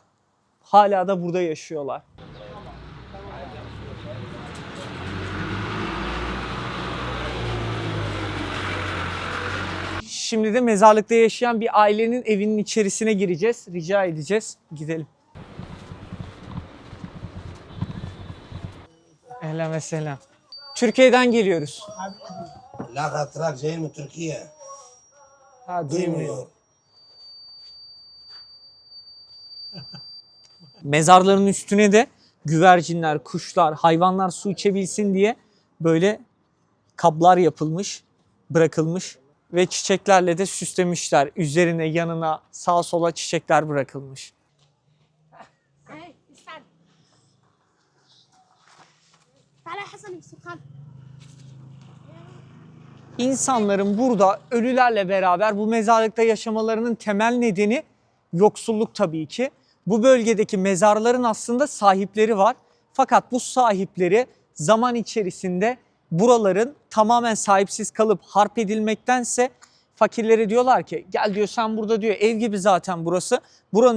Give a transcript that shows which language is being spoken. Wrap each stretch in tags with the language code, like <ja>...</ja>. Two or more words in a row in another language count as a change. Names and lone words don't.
<tr>Hala da burada yaşıyorlar. Şimdi de mezarlıkta yaşayan bir ailenin evinin içerisine gireceğiz. Rica edeceğiz. Gidelim.</tr> <ar>أهلا وسلام.</ar> <tr>Türkiye'den geliyoruz.</tr> <ar>لا اتراك جايين من تركيا.</ar> <tr>Ha, duymuyor. Mezarların üstüne de güvercinler, kuşlar, hayvanlar su içebilsin diye böyle kablar yapılmış, bırakılmış ve çiçeklerle de süslemişler. Üzerine, yanına, sağa sola çiçekler bırakılmış.</tr> <ar>هاي استنى تعالى يا حسن السكان.</ar> <tr>İnsanların burada ölülerle beraber bu mezarlıkta yaşamalarının temel nedeni yoksulluk tabii ki. Bu bölgedeki mezarların aslında sahipleri var. Fakat bu sahipleri zaman içerisinde buraların tamamen sahipsiz kalıp harp edilmektense fakirlere diyorlar ki gel diyor sen burada diyor ev gibi zaten burası.</tr>